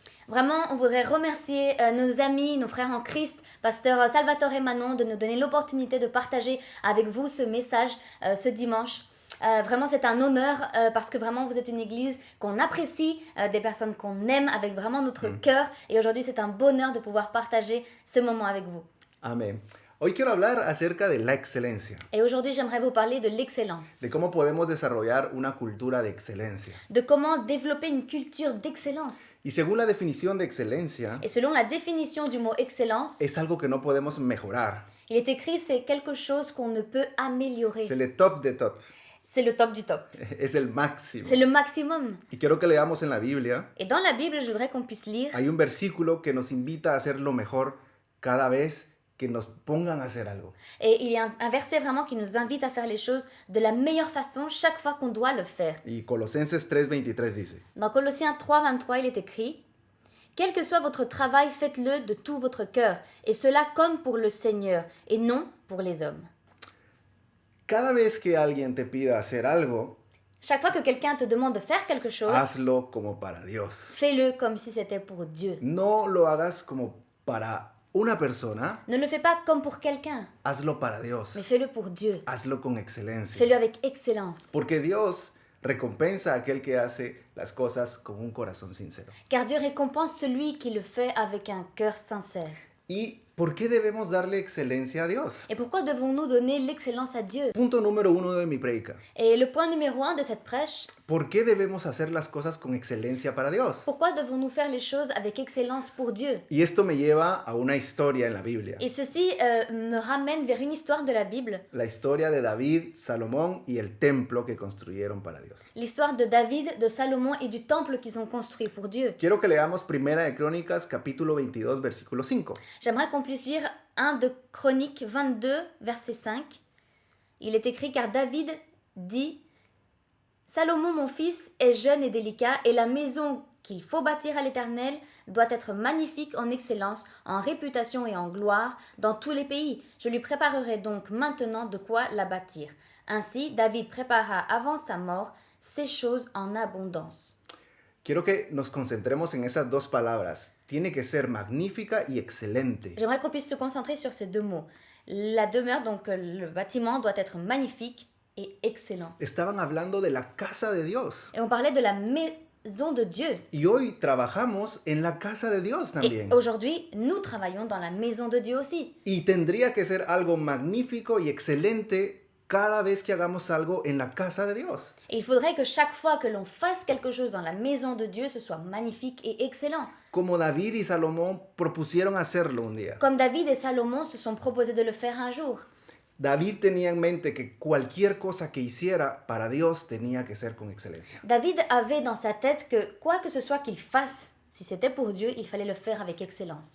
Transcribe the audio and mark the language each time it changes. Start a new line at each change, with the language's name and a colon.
French: Vraiment, on voudrait remercier nos amis, nos frères en Christ, pasteur Salvatore et Manon, de nous donner l'opportunité de partager avec vous ce message ce dimanche. Vraiment, c'est un honneur parce que vraiment, vous êtes une église qu'on apprécie, des personnes qu'on aime avec vraiment notre cœur. Et aujourd'hui, c'est un bonheur de pouvoir partager ce moment avec vous.
Spanish: Amén. Hoy quiero hablar acerca de la excelencia,
French: Et aujourd'hui, j'aimerais vous parler de l'excellence,
Spanish: de cómo podemos desarrollar una cultura de excelencia.
French: de comment développer une culture d'excellence.
Spanish: Y según la definición de excelencia,
French: Et selon la définition du mot excellence,
Spanish: es algo que no podemos mejorar.
French: il est écrit c'est quelque chose qu'on ne peut améliorer. C'est le top de top, C'est le top du top.
Spanish: es el máximo.
French: C'est le maximum.
Spanish: Y quiero que leamos en la Biblia,
French: Et dans la Bible, je voudrais qu'on puisse lire.
Spanish: hay un versículo que nos invita a hacer lo mejor cada vez que nos pongan a hacer algo.
French: Et il y a un verset vraiment qui nous invite à faire les choses de la meilleure façon chaque fois qu'on doit le faire.
Spanish: Y Colosenses 3:23 dice,
French: Dans Colossiens 3, 23, il est écrit « Quel que soit votre travail, faites-le de tout votre cœur, et cela comme pour le Seigneur, et non pour les hommes.
Spanish: cada vez que alguien te pida hacer algo, »
French: Chaque fois que quelqu'un te demande de faire quelque chose,
Spanish: hazlo como para Dios.
French: fais-le comme si c'était pour Dieu.
Spanish: No lo hagas como para una persona,
French: Ne le fais pas comme pour quelqu'un,
Spanish: hazlo para Dios.
French: mais fais-le pour Dieu.
Spanish: Hazlo con excelencia.
French: Fais-le avec excellence.
Spanish: Porque Dios recompensa a aquel que hace las cosas con un corazón sincero.
French: Car Dieu récompense celui qui le fait avec un cœur sincère.
Spanish: ¿Y por qué debemos darle excelencia a Dios?
French: Et pourquoi devons-nous donner l'excellence à Dieu?
Spanish: Punto número 1 de mi predica.
French: Et le point numéro 1 de cette prêche,
Spanish: ¿Por qué debemos hacer las cosas con excelencia para Dios?
French: pourquoi devons-nous faire les choses avec excellence pour Dieu?
Spanish: Y esto me lleva a una historia en la Biblia.
French: Et ceci me ramène vers une histoire de la Bible,
Spanish: La historia de David, Salomón y el templo que construyeron para Dios.
French: l'histoire de David, de Salomon et du temple qu'ils ont construit pour Dieu.
Spanish: Quiero que leamos Primera de Crónicas, capítulo 22, versículo 5.
French: J'aimerais qu'on puisse lire 1 de Chroniques 22, verset 5. Il est écrit car David dit Salomon mon fils est jeune et délicat et la maison qu'il faut bâtir à l'Éternel doit être magnifique en excellence, en réputation et en gloire dans tous les pays. Je lui préparerai donc maintenant de quoi la bâtir. Ainsi David prépara avant sa mort ces choses en abondance.
Spanish: Quiero que nos concentremos en esas dos palabras. Tiene que ser magnífica y excelente.
French: J'aimerais qu'on puisse se concentrer sur ces deux mots. La demeure, donc le bâtiment, doit être magnifique et excellent.
Spanish: Estaban hablando de la casa de Dios.
French: Et on parlait de la maison de Dieu.
Spanish: Y hoy trabajamos en la casa de Dios
French: Et
Spanish: también.
French: aujourd'hui, nous travaillons dans la maison de Dieu aussi.
Spanish: Y tendría que ser algo magnífico y excelente cada vez que hagamos algo en la casa de Dios.
French: Et il faudrait que chaque fois que l'on fasse quelque chose dans la maison de Dieu, ce soit magnifique et excellent.
Spanish: Como David y Salomón propusieron hacerlo un día.
French: Comme David et Salomon se sont proposés de le faire un jour.
Spanish: David tenía en mente que cualquier cosa que hiciera para Dios tenía que ser con excelencia.
French: David avait dans sa tête que quoi que ce soit qu'il fasse, si c'était pour Dieu, il fallait le faire avec excellence.